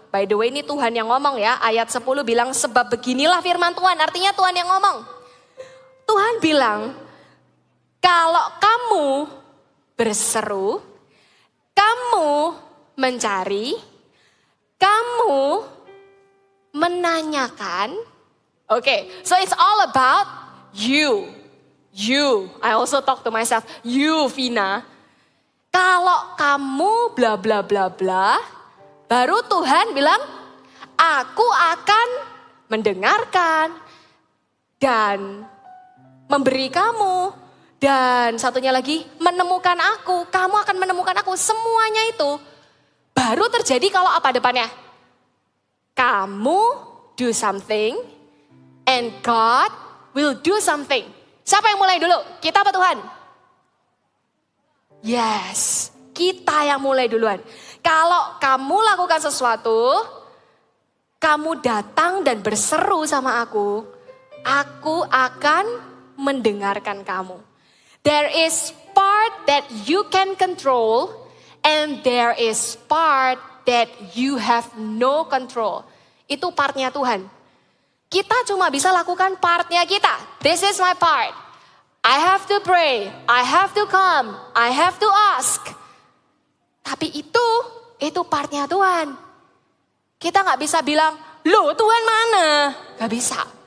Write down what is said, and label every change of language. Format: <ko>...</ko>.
<en>By the way</en> <id>ini Tuhan yang ngomong ya. Ayat 10 bilang sebab beginilah firman Tuhan. Artinya Tuhan yang ngomong. Tuhan bilang kalau kamu berseru, kamu mencari, kamu menanyakan.</id> <en>Okay, so it's all about you. You, I also talk to myself, you Vina.</en> <id>Kalau kamu bla bla bla bla, baru Tuhan bilang, aku akan mendengarkan dan memberi kamu. Dan satunya lagi, menemukan aku, kamu akan menemukan aku. Semuanya itu baru terjadi kalau apa depannya? Kamu</id> <en>do something and God will do something.</en> <id>Siapa yang mulai dulu? Kita apa Tuhan? Yes, kita yang mulai duluan. Kalau kamu lakukan sesuatu, kamu datang dan berseru sama aku akan mendengarkan kamu.</id> <en>There is part that you can control and there is part that you have no control.</en> <id>Itu partnya Tuhan. Kita cuma bisa lakukan partnya kita.</id> <en>This is my part. I have to pray. I have to come. I have to ask.</en> <id>Tapi itu partnya Tuhan. Kita gak bisa bilang, loh Tuhan mana? Gak bisa.</id>